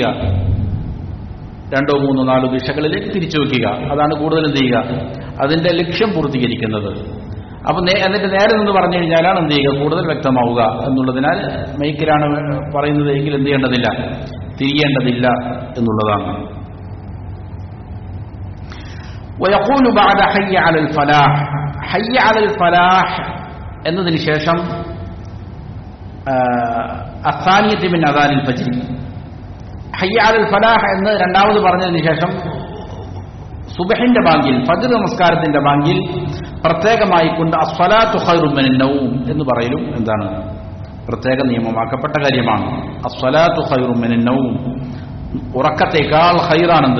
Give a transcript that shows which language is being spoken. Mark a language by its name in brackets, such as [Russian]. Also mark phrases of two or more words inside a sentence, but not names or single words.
[Malayalam] 2, 3, 4 ദിശകളിലേക്ക് തിരിച്ചു വയ്ക്കുക. അതാണ് കൂടുതൽ എന്ത് ചെയ്യുക? അതിന്റെ ലക്ഷ്യം പൂർത്തീകരിക്കുന്നത്. അപ്പൊ എന്നിട്ട് നേരെ നിന്ന് പറഞ്ഞു കഴിഞ്ഞാലാണ് എന്ത് ചെയ്യുക? കൂടുതൽ വ്യക്തമാവുക എന്നുള്ളതിനാൽ മൈക്കിലാണ് പറയുന്നത് എങ്കിൽ എന്ത് ചെയ്യേണ്ടതില്ല? തിരിയേണ്ടതില്ല എന്നുള്ളതാണ്. [Arabic] ويقول بعد حي على الفلاح, حي على الفلاح [Malayalam] എന്നതിന് ശേഷം [Arabic] الثانية من أذان الفجر, حي على الفلاح [Malayalam] എന്ന് രണ്ടാമത് പറഞ്ഞതിന് ശേഷം സുബ്ഹിന്റെ ബാങ്കിൽ, ഫജ്ർ നമസ്കാരത്തിന്റെ ബാങ്കിൽ പ്രത്യേകമായി കൊണ്ട് [Arabic] الصلاة خير من النوم [Malayalam] എന്ന് പറയലും എന്താണ്? പ്രത്യേക നിയമമാക്കപ്പെട്ട കാര്യമാണ്. [Arabic] الصلاة خير من النوم, [Malayalam] ഉറക്കത്തേക്കാൾ ഖൈറാണെന്ത്?